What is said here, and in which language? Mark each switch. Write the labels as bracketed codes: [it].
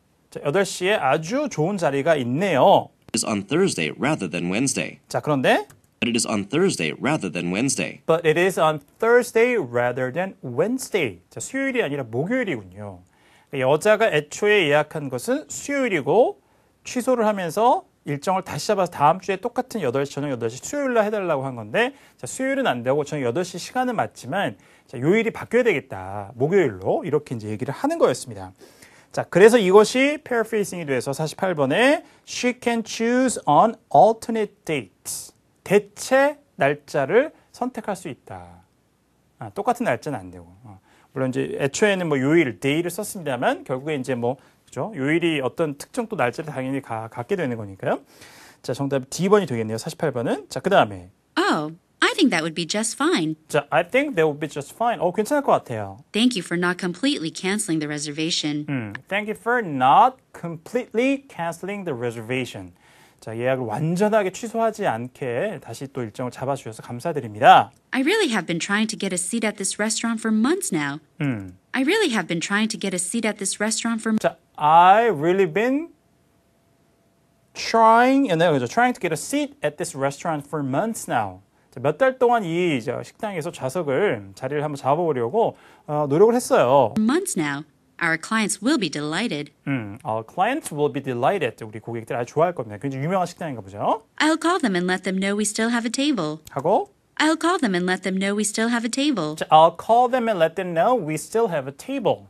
[ko] 자, 8시에 아주 좋은 자리가 있네요. [en] on Thursday rather than Wednesday. [ko] 자, 그런데 [en] But it is on Thursday rather than Wednesday. But it is on Thursday rather than Wednesday. [ko] 자, 수요일이 아니라 목요일이군요. 여자가 애초에 예약한 것은 수요일이고 취소를 하면서 일정을 다시 잡아서 다음 주에 똑같은 8시, 저녁 8시 수요일날 해달라고 한 건데 자, 수요일은 안 되고 저녁 8시 시간은 맞지만 자, 요일이 바뀌어야 되겠다. 목요일로 이렇게 이제 얘기를 하는 거였습니다. 자, 그래서 이것이 paraphrasing이 돼서 48번에 [en] She can choose on alternate dates. [ko] 대체 날짜를 선택할 수 있다. 똑같은 날짜는 안 되고. 물론 이제 애초에는 뭐 요일, day를 썼습니다만 결국에 이제 그죠? 요일이 어떤 특정 또 날짜를 당연히 갖게 되는 거니까요. 자, 정답 D번이 되겠네요. 48번은. 자, 그다음에 [en] Oh, I think that would be just fine. 자, I think that would be just fine. [ko] 괜찮을 것 같아요. [en] Thank you for not completely canceling the reservation. Thank you for not completely canceling the reservation. [ko] 자, 예약을 완전하게 취소하지 않게 다시 또 일정을 잡아주셔서 감사드립니다. [en] I really have been trying to get a seat at this restaurant for months now. I really have been trying to get a seat at this restaurant for 자, I really been trying to get a seat at this restaurant for months now. [ko] 몇 달 동안 이 식당에서 자리를 한번 잡아보려고 노력을 했어요. [en] months now. Our clients will be delighted. Our clients will be delighted. [ko] 우리 고객들 아주 좋아할 겁니다. 굉장히 유명한 식당인가 보죠. [en] I'll call them and let them know we still have a table. [ko] 하고 [en] I'll call them and let them know we still have a table. 자, I'll call them and let them know we still have a table.